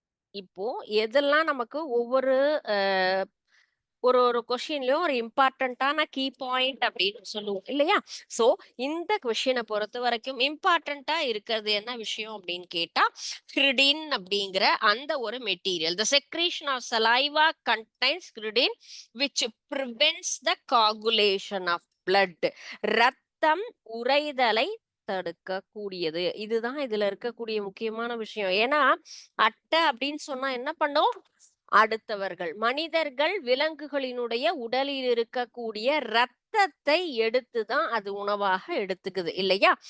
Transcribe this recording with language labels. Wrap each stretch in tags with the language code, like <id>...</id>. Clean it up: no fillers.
<ta>இப்போ எதெல்லாம் நமக்கு ஒவ்வொரு ஒரு ஒரு கொஸ்டின்லயும் ஒரு இம்பார்ட்டன்டான கீ பாயிண்ட் அப்படின்னு சொல்லுவோம் இல்லையா? சோ இந்த கொஸ்டினை பொறுத்த வரைக்கும் இம்பார்ட்டன்டா இருக்கிறது என்ன விஷயம் அப்படின்னு கேட்டா ஹிரிடின் அப்படிங்கிற அந்த ஒரு material.</ta> <en>The secretion of saliva contains hydrin which prevents the coagulation of blood.</en> <ta>ரத்தம் உறைதலை தடுக்க கூடியது. இதுதான் இதுல இருக்கக்கூடிய முக்கியமான விஷயம். ஏன்னா அட்டை அப்படின்னு சொன்னா என்ன பண்ணும்? அடுத்தவர்கள் மனிதர்கள் விலங்குகளினுடைய உடலில் இருக்கக்கூடிய ரத்தத்தை எடுத்துதான் அது உணவாக எடுத்துக்குது இல்லையா?</ta>